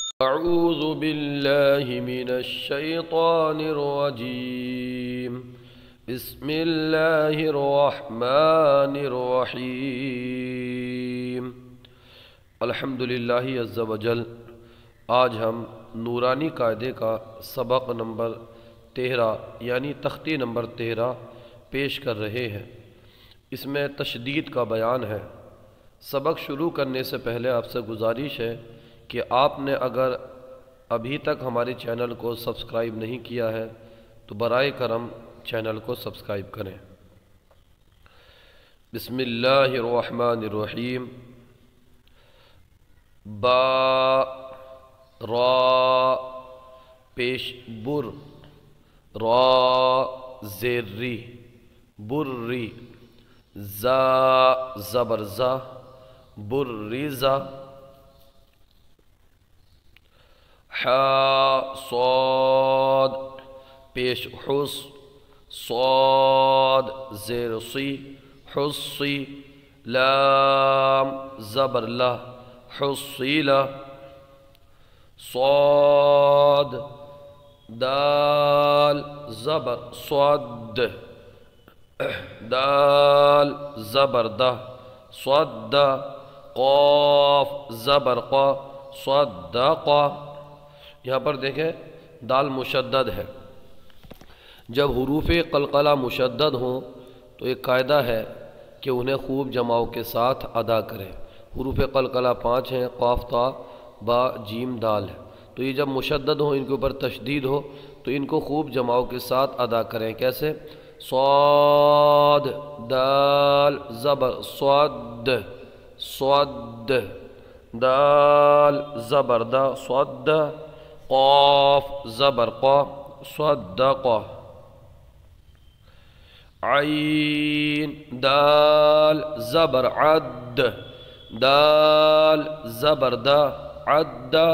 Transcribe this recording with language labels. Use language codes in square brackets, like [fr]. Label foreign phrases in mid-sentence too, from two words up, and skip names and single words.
[ar] أعوذ بالله من الشيطان الرجيم بسم الله الرحمن الرحیم الحمد للہ عز و جل۔ [ur] آج ہم نورانی قاعدے کا سبق نمبر 13 یعنی تختی نمبر 13 پیش کر رہے ہیں۔ اس میں تشدید کا بیان ہے۔ سبق شروع کرنے سے پہلے آپ سے گزارش ہے کہ آپ نے اگر ابھی تک ہمارے چینل کو سبسکرائب نہیں کیا ہے تو برائے کرم چینل کو سبسکرائب کریں۔ [ar] بسم اللہ الرحمن الرحیم۔ [ur] با را پیش بر، را زیر ری، بری، زا زبر زا، بریزا، حا صاد پیش حس، صاد زیر صی، حصی، لام زبر لا، حصیلا، صاد دال زبر صد، دال زبر دا، صد، قاف زبر قا، صدقا۔ یہاں پر دیکھیں دال مشدد ہے۔ جب حروف قلقلہ مشدد ہوں تو ایک قاعدہ ہے کہ انہیں خوب جماؤ کے ساتھ ادا کریں۔ حروف قلقلہ 5 ہیں، قاف تا با جیم دال ہے، تو یہ جب مشدد ہوں، ان کے اوپر تشدید ہو تو ان کو خوب جماؤ کے ساتھ ادا کریں۔ کیسے؟ صاد دال زبر صد، صد، دال زبر دا، صد، قاف زبر قا، صدقا، عین دال زبر عد، دال زبر دا، عد،